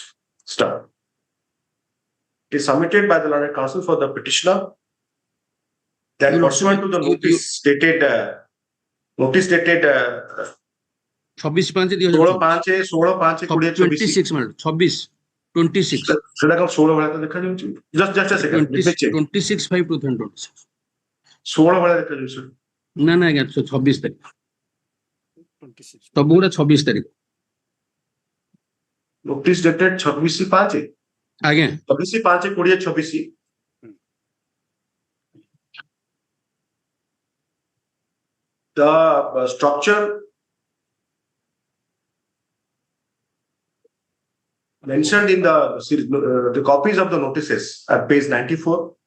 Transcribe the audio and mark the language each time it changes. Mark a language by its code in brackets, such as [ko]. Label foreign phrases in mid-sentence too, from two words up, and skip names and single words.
[en] Start. It is submitted by the learned counsel for the petitioner that pursuant to the notice dated 26/5 minute 26 [or] ସେଟା କଣ 16 ଭଳିଆ ତ ଦେଖା ଯାଉଛି [en] just a second 26/5/2026 [or] 16 ଭଳିଆ ଦେଖା ଯାଉଛି ନା ଆଜ୍ଞା 26 ତାରିଖ ସବୁ ଗୁଡା 26 ତାରିଖ [en] notice dated 26/5 [or] ଆଜ୍ଞା [en] 26/5/2026 the structure mentioned in the copies of the notices at page 94,